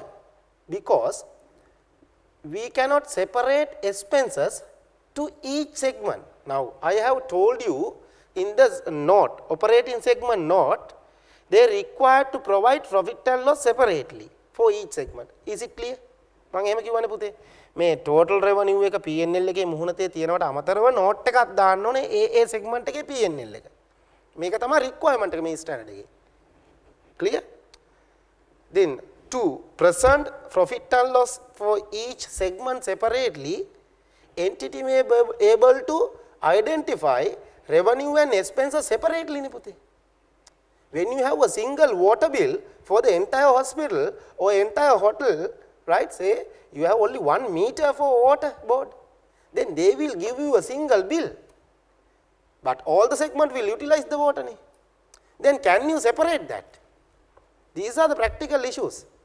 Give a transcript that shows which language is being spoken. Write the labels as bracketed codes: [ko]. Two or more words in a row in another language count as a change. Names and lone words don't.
[en] Because we cannot separate expenses to each segment. Now, I have told you in the note, operating segment note, they are required to provide profit and loss separately for each segment. Is it clear? [si] මම එහෙම කිව්වනේ පුතේ මේ total revenue එක P&L එකේ මුහුණතේ තියෙනවට අමතරව note එකක් දාන්න ඕනේ ඒ segment එකේ P&L එක. මේක තමයි requirement එක මේ standard එකේ. Clear? [en] Then to present profit and loss for each segment separately, entity may be able to identify revenue and expenses separately [si] නේ පුතේ. [en] When you have a single water bill for the entire hospital or entire hotel, right, say you have only 1 meter for water board, then they will give you a single bill, but all the segment will utilize the water. Then can you separate that? These are the practical issues.